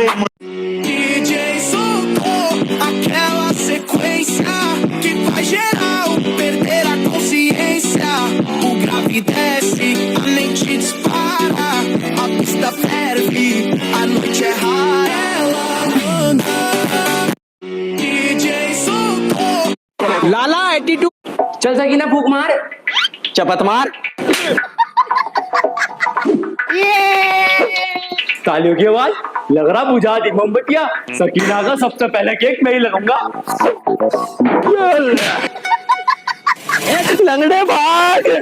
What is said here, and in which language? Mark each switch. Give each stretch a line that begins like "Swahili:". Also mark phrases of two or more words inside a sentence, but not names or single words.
Portuguese: DJ soltou aquela sequência que faz geral perder a consciência. O grave desce, a mente dispara, a pista ferve, a noite é rara. Ela manda. DJ soltou.
Hindi: लाला एटीट्यूड चल सकीना फूक मार, चपत मार। तालियों की आवाज लग रहा बुझा दी मोमबत्तियां। सकीना का सबसे पहले केक मैं ही लगाऊंगा। लंगड़े भाग।